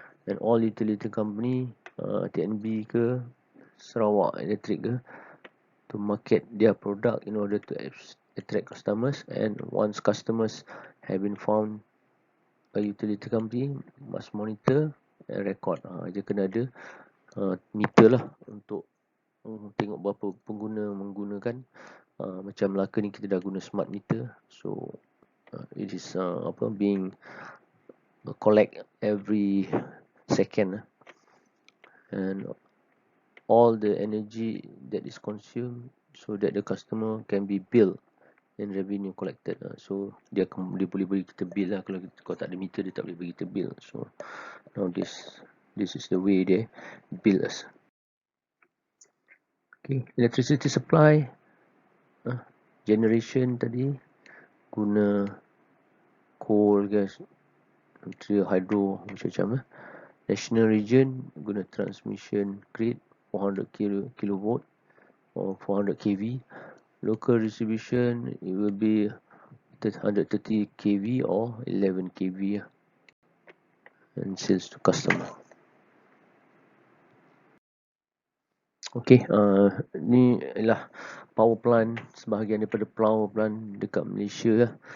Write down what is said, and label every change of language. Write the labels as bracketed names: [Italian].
[English] And all utility company, TNB ke Sarawak Electric ke, to market their product in order to attract customers, and once customers have been found, a utility company must monitor and record. [Malay] Dia kena ada meter lah untuk tengok berapa pengguna menggunakan. Macam Melaka ni kita dah guna smart meter, [English] so it is being collect every second, and all the energy that is consumed so that the customer can be billed and revenue collected. [Malay] So dia boleh bagi kita bill lah. Kalau tak ada meter, dia tak boleh bagi kita bill. [English] So now this is the way they bill us. Okay, electricity supply, generation [Malay] tadi guna [English] coal, gas, hydro [Malay] macam-macam. [English] National region guna transmission grid 400 kilovolt or 400 kV. Local distribution, it will be 130 kV or 11 kV, and sales to customer. [Malay] Okay, ni ialah power plant, sebahagian daripada power plant dekat Malaysia lah.